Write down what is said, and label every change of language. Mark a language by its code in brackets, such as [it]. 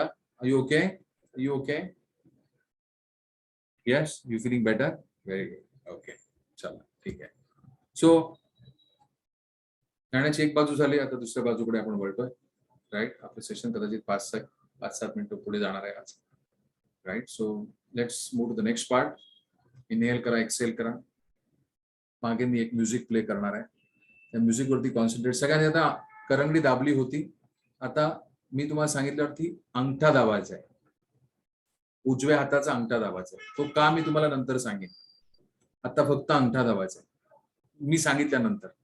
[en] Are you okay? Are you okay? Yes. You feeling better? Very good. Okay. [mr] चला ठीक आहे. So गाण्याची एक बाजू झाली. आता दुसऱ्या बाजूकडे आपण वळतोय. राईट. आपलं सेशन कदाचित 5-7 मिनिटं पुढे जाणार आहे आज. [en] Right. So let's move to the next part. [mr] Inhale करा, एक्सेल करा. मागे मी एक म्युझिक प्ले करणार आहे. त्या म्युझिक वरती कॉन्सन्ट्रेट. सगळ्यांनी आता करंगडी दाबली होती. आता मी तुम्हाला सांगितल्यावरती अंगठा दाबायचा आहे. उजव्या हाताचा अंगठा दाबायचा आहे. तो का मी तुम्हाला नंतर सांगेन. आता फक्त अंगठा दाबायचा आहे मी सांगितल्यानंतर.